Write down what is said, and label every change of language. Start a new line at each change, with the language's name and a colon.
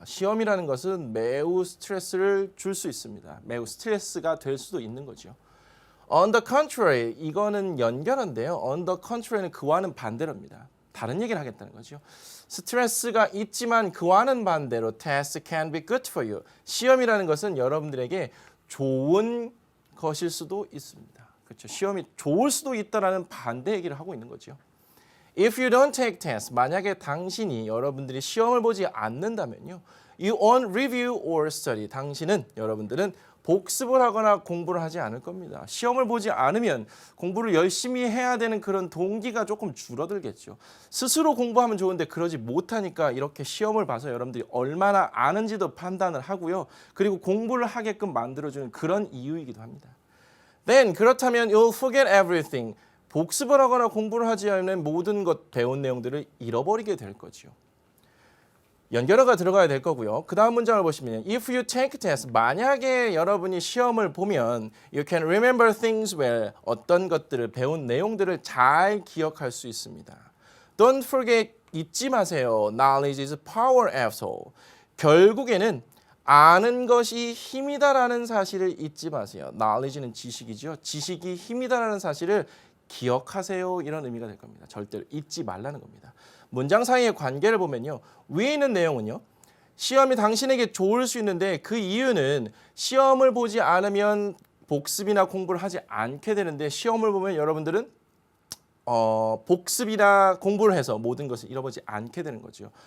Korean: 시험이라는 것은 매우 스트레스를 줄 수 있습니다. 매우 스트레스가 될 수도 있는 거죠.
English: On the contrary,
Korean: 이거는 연결인데요. On the contrary는 그와는 반대로입니다. 다른 얘기를 하겠다는 거죠. 스트레스가 있지만 그와는 반대로
English: tests can be good for you.
Korean: 시험이라는 것은 여러분들에게 좋은 것일 수도 있습니다. 그렇죠. 시험이 좋을 수도 있다라는 반대 얘기를 하고 있는 거죠.
English: If you don't take tests,
Korean: 만약에 당신이 여러분들이 시험을 보지 않는다면요.
English: You won't review or study.
Korean: 당신은 여러분들은 복습을 하거나 공부를 하지 않을 겁니다. 시험을 보지 않으면 공부를 열심히 해야 되는 그런 동기가 조금 줄어들겠죠. 스스로 공부하면 좋은데 그러지 못하니까 이렇게 시험을 봐서 여러분들이 얼마나 아는지도 판단을 하고요. 그리고 공부를 하게끔 만들어주는 그런 이유이기도 합니다.
English: Then
Korean: 그렇다면
English: you'll forget everything.
Korean: 복습을 하거나 공부를 하지 않으면 모든 것 배운 내용들을 잃어버리게 될 거죠. 연결어가 들어가야 될 거고요.
English: 그 다음 문장을 보시면 If you take test,
Korean: 만약에 여러분이 시험을 보면
English: You can remember things well.
Korean: 어떤 것들을 배운 내용들을 잘 기억할 수 있습니다.
English: Don't forget,
Korean: 잊지 마세요.
English: Knowledge is power after all.
Korean: 결국에는 아는 것이 힘이다라는 사실을 잊지 마세요. Knowledge는 지식이죠. 지식이 힘이다라는 사실을 기억하세요. 이런 의미가 될 겁니다. 절대로 잊지 말라는 겁니다. 문장 사이의 관계를 보면요. 위에 있는 내용은요. 시험이 당신에게 좋을 수 있는데 그 이유는 시험을 보지 않으면 복습이나 공부를 하지 않게 되는데 시험을 보면 여러분들은 복습이나 공부를 해서 모든 것을 잃어버리지 않게 되는 거죠.